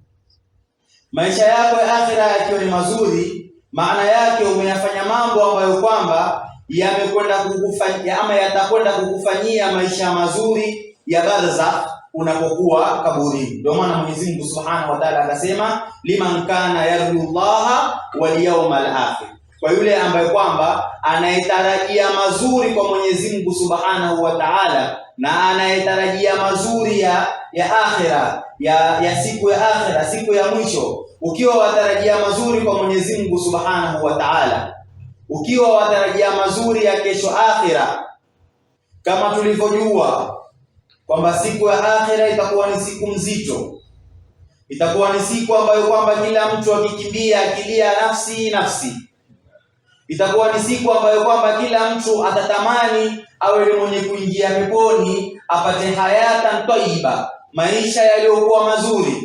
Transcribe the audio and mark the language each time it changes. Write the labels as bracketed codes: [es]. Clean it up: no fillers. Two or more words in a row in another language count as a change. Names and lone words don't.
[sw] Maisha yako ya akhira yakiwa ni mazuri, maana yake umeyafanya mambo ambayo kwamba yamekwenda kukufanyia ama yatakwenda kukufanyia maisha mazuri ya barzakh unapokuwa kaburini. Ndio maana Mwenyezi Mungu [ar] سبحانه وتعالى [sw] akasema [ar] لمن كان يرجو الله واليوم الآخر, [sw] kwa yule ambaye kwamba anayetarajia mazuri kwa Mwenyezi Mungu [ar] سبحانه وتعالى [sw] na anayetarajia mazuri ya akhira, ya siku ya akhira, siku ya mwisho. Ukiwa watarajia mazuri kwa Mwenyezi Mungu [ar] سبحانه وتعالى, [sw] ukiwa watarajia mazuri ya kesho akhira, kama tulivyojua kwamba siku ya akhira itakuwa ni siku mzito, itakuwa ni siku ambayo kwamba kila mtu akikimbia akilia nafsi nafsi, itakuwa ni siku ambayo kwamba kila mtu atatamani awe ni mwenye kuingia peponi, apate [ar] حياة طيبة, [sw] maisha yaliyokuwa mazuri.